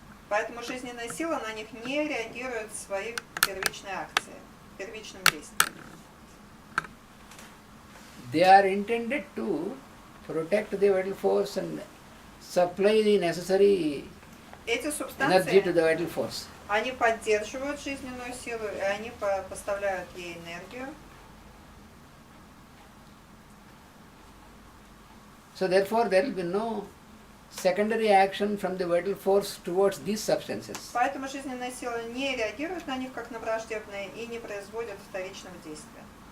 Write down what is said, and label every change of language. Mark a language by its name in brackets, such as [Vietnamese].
[Russian] Поэтому жизненная сила на них не реагирует в своей первичной акции, первичном действии. [English] They are intended to protect the vital force and supply the necessary [Russian] Эти [English] energy to [Russian] субстанции, [English] the vital force. [Russian] они поддерживают жизненную силу, и они поставляют ей энергию. [English] So therefore there will be no secondary action from the vital force towards these substances. [Russian] Поэтому жизненная сила не реагирует на них как на враждебные и не производит вторичного действия.